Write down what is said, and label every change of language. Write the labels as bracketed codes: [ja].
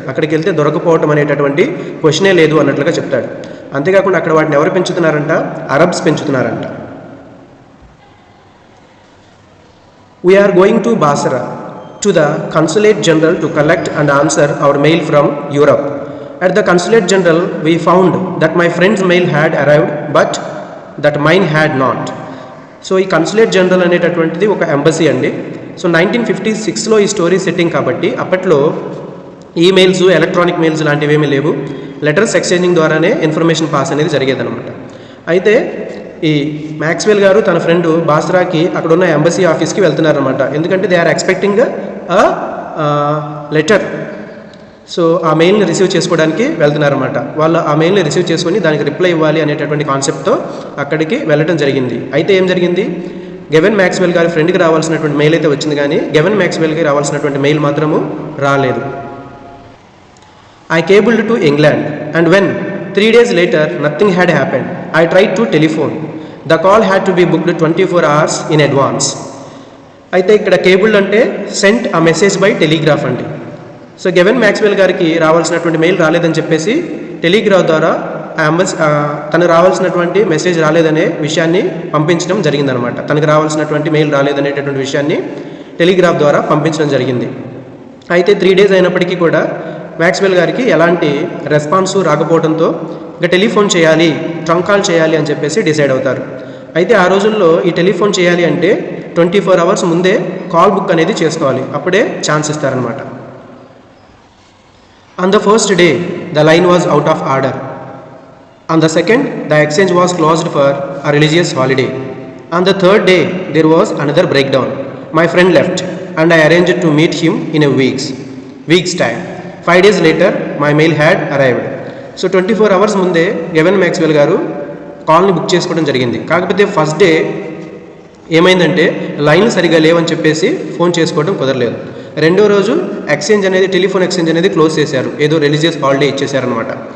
[te] అక్కడికి వెళ్తే దొరకపోవటం అనేటటువంటి క్వశ్చనే లేదు అన్నట్లుగా చెప్తాడు. అంతేకాకుండా అక్కడ వాటిని ఎవరు పెంచుతున్నారంట, అరబ్స్ పెంచుతున్నారంట. [en] We are going to Basra to the consulate general to collect and answer our mail from Europe. At the consulate general we found that my friend's mail had arrived but that mine had not. [te] ఈ consulate general అనేటటువంటిది ఒక embassy అండి. 1956లో ఈ story setting కాబట్టి అప్పట్లో emails, electronic mails లాంటివి ఏమీ లేవు. లెటర్స్ ఎక్స్చేంజింగ్ ద్వారానే ఇన్ఫర్మేషన్ పాస్ అనేది జరిగేదనమాట. అయితే ఈ మ్యాక్స్వెల్ గారు తన ఫ్రెండ్ బాస్రాకి అక్కడ ఉన్న ఎంబసీ ఆఫీస్కి వెళ్తున్నారనమాట. ఎందుకంటే [en] they are expecting a letter [te] so ఆ మెయిల్ని రిసీవ్ చేసుకోవడానికి వెళ్తున్నారన్నమాట. వాళ్ళు ఆ మెయిల్ని రిసీవ్ చేసుకొని దానికి రిప్లై ఇవ్వాలి అనేటటువంటి కాన్సెప్ట్తో అక్కడికి వెళ్ళడం జరిగింది. అయితే ఏం జరిగింది, గెవెన్ మ్యాక్స్వెల్ గారి ఫ్రెండ్కి రావాల్సినటువంటి మెయిల్ అయితే వచ్చింది, కానీ గెవెన్ మ్యాక్స్వెల్కి రావాల్సినటువంటి మెయిల్ మాత్రము రాలేదు. [en] I cabled to England, and when 3 days later nothing had happened, I tried to telephone. The call had to be booked 24 hours in advance. [te] అయితే ఇక్కడ కేబుల్డ్ అంటే [en] sent a message by telegraph [te] అండి. సో గెవెన్ మ్యాక్స్వెల్ గారికి రావాల్సినటువంటి mail రాలేదని చెప్పేసి telegraph ద్వారా తనకు రావాల్సినటువంటి మెసేజ్ రాలేదనే విషయాన్ని పంపించడం జరిగిందనమాట. తనకు రావాల్సినటువంటి మెయిల్ రాలేదనేటటువంటి విషయాన్ని టెలిగ్రాఫ్ ద్వారా పంపించడం జరిగింది. అయితే 3 days అయినప్పటికీ కూడా మ్యాక్స్వెల్ గారికి ఎలాంటి రెస్పాన్సు రాకపోవడంతో ఇంకా టెలిఫోన్ చేయాలి, ట్రంక్ కాల్ చేయాలి అని చెప్పేసి డిసైడ్ అవుతారు. అయితే ఆ రోజుల్లో ఈ టెలిఫోన్ చేయాలి అంటే 24 hours ముందే కాల్ బుక్ అనేది చేసుకోవాలి, అప్పుడే ఛాన్స్ ఇస్తారనమాట. [en] On the first day the line was out of order. On the second the exchange was closed for a religious holiday. On the third day there was another break down. My friend left and I arranged to meet him in a week's time. 5 days later my mail had arrived. [te] So 24 hours ముందే గెవెన్ Maxwell గారు కాల్ని book చేసుకోవడం జరిగింది. కాకపోతే first day ఏమైందంటే లైన్లు సరిగా లేవని చెప్పేసి ఫోన్ చేసుకోవడం కుదరలేదు. రెండో రోజు టెలిఫోన్ ఎక్స్చేంజ్ అనేది క్లోజ్ చేశారు, ఏదో రిలీజియస్ హాలిడే ఇచ్చేశారనమాట.